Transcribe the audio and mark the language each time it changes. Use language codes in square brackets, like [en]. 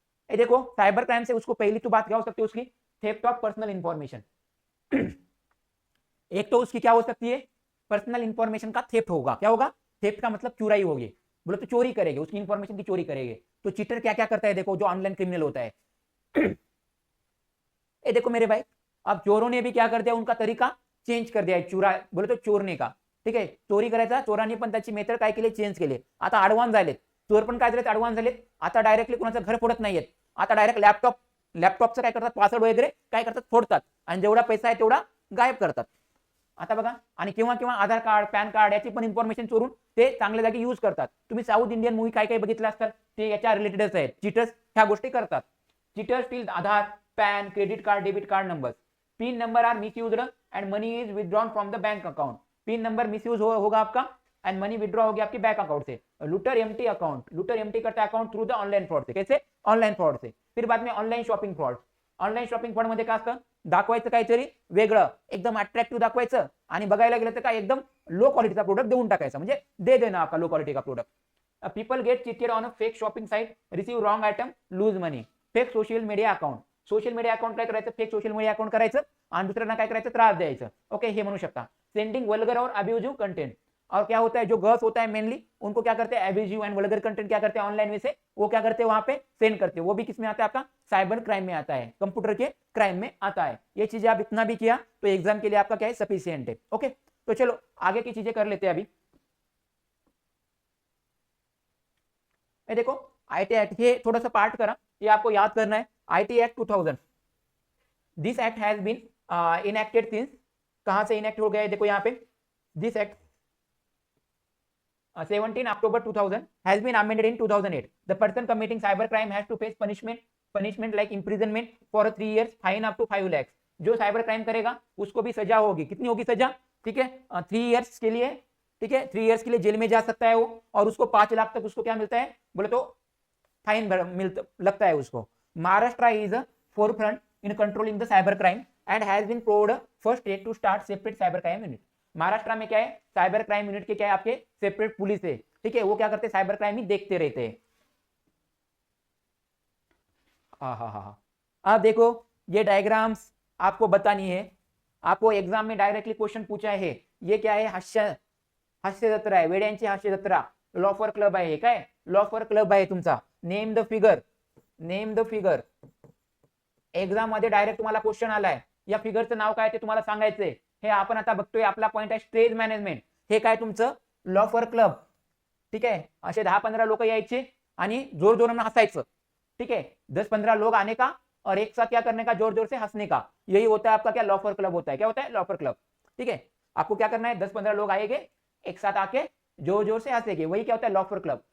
[hi] ये देखो cyber crime से उसको पहली तो बात क्या हो सकती है, उसकी थेफ्ट ऑफ पर्सनल इंफॉर्मेशन। एक तो उसकी क्या हो सकती है, पर्सनल इंफॉर्मेशन का थेफ्ट होगा। क्या होगा, थेफ्ट का मतलब चुराई होगी, बोले तो चोरी करेंगे, उसकी इंफॉर्मेशन की चोरी करेंगे। तो चीटर क्या क्या करता है, देखो जो ऑनलाइन क्रिमिनल होता है। ये देखो मेरे भाई, अब चोरों ने भी क्या कर दिया, उनका तरीका चेंज कर दिया है, चुरा बोले तो चोरने का, [mr] ठीक आहे, चोरी करायचा चोरांनी पण त्याची मेथड काय केली, चेंज केले। आता ऍडव्हान्स झालेत चोर, पण काय झालेत, ऍडव्हान्स झालेत। आता डायरेक्टली कोणाचं घर फोडत नाहीयेत, आता डायरेक्ट लॅपटॉपचं काय करतात, पासवर्ड वगैरे काय करतात, फोडतात आणि जेवढा पैसा आहे तेवढा गायब करतात। आता बघा, आणि किंवा किंवा आधार कार्ड, पॅन कार्ड याची पण इन्फॉर्मेशन चोरून ते चांगल्या जागी यूज करतात। तुम्ही साऊथ इंडियन मूवी काय काय बघितलं असतात, ते याच्या रिलेटेडच आहेत। चीटर्स ह्या गोष्टी करतात। [en] Cheaters steal Aadhaar, PAN, credit card, debit card number, PIN number are misused and money is withdrawn from the bank account. [hi] Pin number misuse होगा आपका एंड मनी विड्रॉ हो गया आपके बैंक अकाउंट से। Looter empty account, looter empty करता है account through the online fraud से। कैसे, ऑनलाइन फ्रॉड से। [mr] फिर बाद में online shopping fraud, online shopping fraud मध्ये काय असतं, दाखवायचं काहीतरी वेगळं, एकदम अट्रॅक्टिव्ह दाखवायचं आणि बघायला गेलं तर काय एकदम लो क्वालिटीचा प्रोडक्ट देऊन टाकायचा, म्हणजे [hi] दे देना आपका लो क्वालिटी का product. [en] People get cheated on a fake shopping site, receive wrong item, lose money. [mr] Fake social media account, social media account काय करायचं, फेक सोशल मीडिया अकाउंट करायचं आणि दुसऱ्यांना काय करायचं, त्रास द्यायचं। ओके, हे म्हणू शकता। [hi] सेंडिंग वल्गर और अब्यूजिव कंटेंट, और क्या होता है, जो गर्ल्स होता है मेनली उनको क्या करते हैं, एब्यूजिव एंड वल्गर कंटेंट क्या करते हैं ऑनलाइन में से वो क्या करते हैं, वहां पे सेंड करते हैं। वो भी किस में आता है, आपका साइबर क्राइम में आता है, कंप्यूटर के क्राइम में आता है। ये चीजें आप इतना भी किया तो एग्जाम के लिए आपका क्या है, सफिशिएंट है। ओके, तो चलो आगे की चीजें कर लेते हैं अभी। देखो आईटी एक्ट, ये थोड़ा सा पार्ट करा, ये आपको याद करना है। [en] IT act 2000, this act has been enacted since, [hi] कहां से इनएक्ट हो गया है, देखो यहाँ पे, [en] This act 17 October 2000 has been amended in 2008. The person committing cyber crime has to face punishment like imprisonment for 3 years, fine up to 5 lakhs। [hi] जो cyber crime करेगा उसको भी सजा होगी, कितनी होगी सजा, ठीक है, 3 इयर्स के लिए, ठीक है, 3 इयर्स के लिए जेल में जा सकता है वो, और उसको 5 लाख तक उसको क्या मिलता है, बोले तो फाइन लगता है उसको। [en] Maharashtra is a forefront in controlling the cyber crime and has been proved first state to start separate cyber crime unit. [hi] Maharashtra में क्या है, साइबर क्राइम यूनिट के क्या है, आपके सेपरेट पुलिस है, ठीक है, वो क्या करते हैं, साइबर क्राइम ही देखते रहते हैं। हाँ, अब देखो ये डायग्राम्स आपको बतानी है, आपको एग्जाम में डायरेक्टली क्वेश्चन पूछा है। ये क्या है, [mr] हास्य जत्रा आहे, वेड्यांची हास्य जत्रा, लॉफर क्लब आहे, काय लॉफर क्लब आहे तुमचा। [en] Name the figure, name the figure. [mr] Exam मध्ये डायरेक्ट तुम्हाला क्वेश्चन आलाय, या फिगरचं नाव काय ते तुम्हाला सांगायचंय। हे आपण आता बघतोय, आपला पॉइंट आहे स्टेज मॅनेजमेंट। हे काय तुमचं लॉफर क्लब, ठीक आहे, असे 10-15 लोक यायचे आणि जोर जोरानं हसायचं, [hi] ठीक है, 10-15 लोग आने का और एक साथ क्या करने का, जोर जोर से हंसने का, यही होता है आपका क्या, लॉफर क्लब होता है। क्या होता है, लॉफर क्लब, ठीक है। आपको क्या करना है, 10-15 लोग आएंगे एक साथ आके जोर जोर से हंसेंगे, वही क्या होता है, लॉफर क्लब।